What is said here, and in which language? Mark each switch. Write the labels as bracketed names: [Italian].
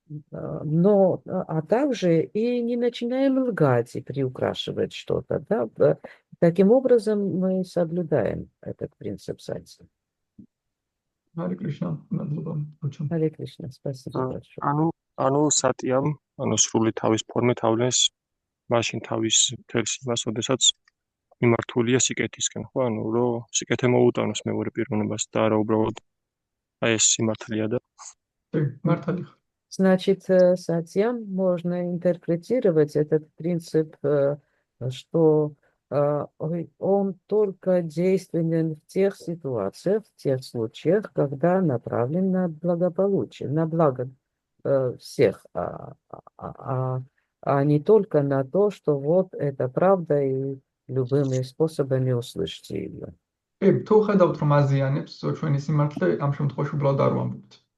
[Russian] А также и не начинаем лгать и приукрашивать что-то. Да? Таким образом мы соблюдаем этот принцип сати. Харе Кришна, [Georgian] მადლობა. [Russian] Харе Кришна, спасибо большое. [Georgian] ანუ სატიამ, ანუ სრული თავის ფორმით ავლენს მაშინ თავის თელს იმას, ოდესაც მიმართულია სიკეთისკენ, ხო? ანუ რომ სიკეთე მოუტანოს მეორე პიროვნებას და არა უბრალოდ აი ეს სიმართლეა და მართალი ხარ. [Russian] Значит, сатьям можно интерпретировать этот принцип, что он только действенен в тех ситуациях, в тех случаях, когда направлен на благополучие, на благо всех, а не только на то, что вот это правда и любыми способами услышите ее. [Georgian] თუ ხედავთ, რომ აზიანებს ჩვენი სიმართლე, ამ შემთხვევაში უბრალოდ არ ვამბობთ.